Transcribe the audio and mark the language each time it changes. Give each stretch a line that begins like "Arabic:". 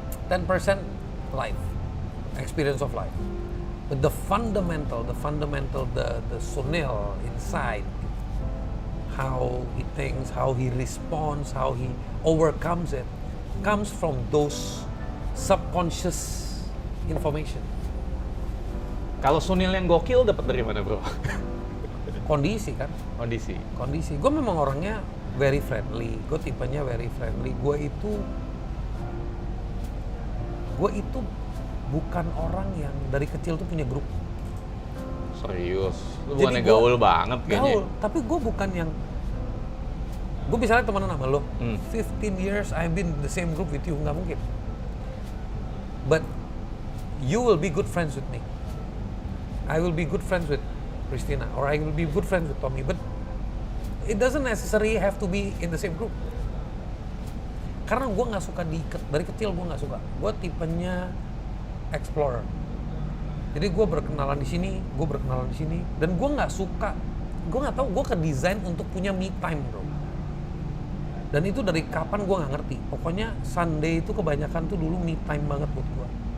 English: 10% life, experience of life. But the fundamental, the Sunil inside, how he thinks, how he responds, how he overcomes it, comes from those subconscious information.
Indonesian: Kalau Sunil yang gokil dapat dari mana, bro? Kondisi kan? Kondisi. Gue memang orangnya
English: very friendly.
Indonesian: Gue tipenya
English: very friendly.
Indonesian: Gue itu bukan orang yang dari kecil tuh punya grup. Serius? Lu Jadi bukannya gaul banget kayaknya? Gaul, tapi gue bukan yang... Gue misalnya temenan sama lo,
English: 15 years I've been in the same group with you,
Indonesian: nggak mungkin.
English: But you will be good friends with me. I will be good friends with Christina, or I will be good friends with Tommy, but it doesn't necessarily have to be in the same group.
Indonesian: Karena gue nggak suka diikat, dari kecil gue nggak suka. Gue tipenya
English: explorer.
Indonesian: Jadi gue berkenalan di sini, dan gue nggak suka, gue nggak tahu, gue kedesain untuk punya me time, bro. Dan itu dari kapan gue nggak ngerti. Pokoknya Sunday itu kebanyakan tuh dulu me time banget buat gue.